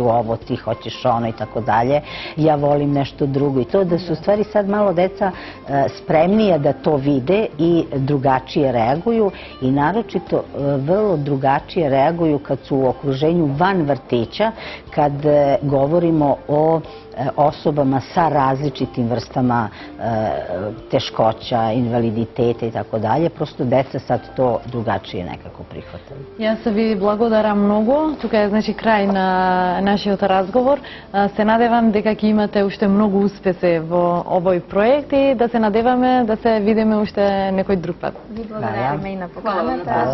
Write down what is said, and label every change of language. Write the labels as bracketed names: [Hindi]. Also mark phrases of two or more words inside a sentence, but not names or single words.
[Serbian] ovo, ti hoćeš ono i tako dalje, ja volim nešto drugo i to, da su u stvari sad malo deca spremnija da to vide i drugačije reaguju i naročito vrlo drugačije reaguju kad su u okruženju van vrtića, kad govorimo o osobama sa različitim vrstama teškoća, invaliditeta i tako dalje. Prosto deca sad to drugačije nekako prihvataju. [Macedonian] Јас ви благодарам многу. Тука е значи крај на нашиот разговор. Се надевам дека ќе имате уште многу успеси во овој проект и да се надеваме да се видиме уште некој друг пат. Ви благодариме и на поканата.